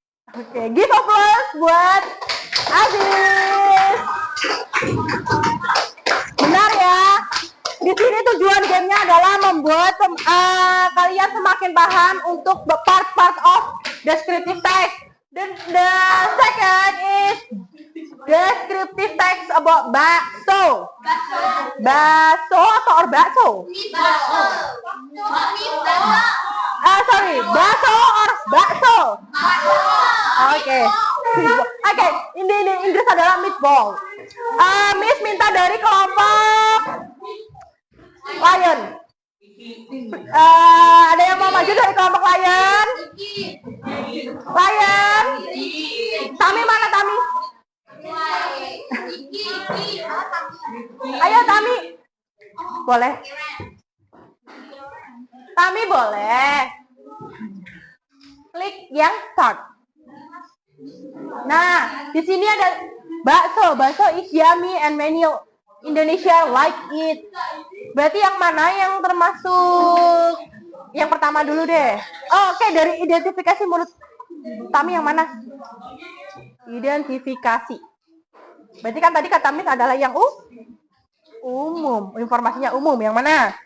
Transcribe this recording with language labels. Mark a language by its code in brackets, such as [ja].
[en] Oke, give applause [id] buat [en] Aziz. [id] Benar ya. Di sini tujuan gamenya adalah membuat kalian semakin paham untuk part-part of descriptive text. [en] The second is descriptive text about bakso. [id] Bakso atau bakso? [en] Sorry, bakso or bakso? Oke. [id] Oke, ini Inggris adalah meatball. Miss minta dari kelompok Lion. Ada yang mau maju dari kelompok Lion? Lion. Tami mana Tami? Ayo Tami. Boleh. Tami boleh. Klik yang start. Nah, di sini ada bakso. [en] Bakso is yummy and many Indonesia like it. [id] Berarti yang mana yang termasuk yang pertama dulu deh. Oh, oke, dari identifikasi menurut Tami yang mana? Identifikasi. Berarti kan tadi kata Miss adalah yang umum. Informasinya umum. Yang mana?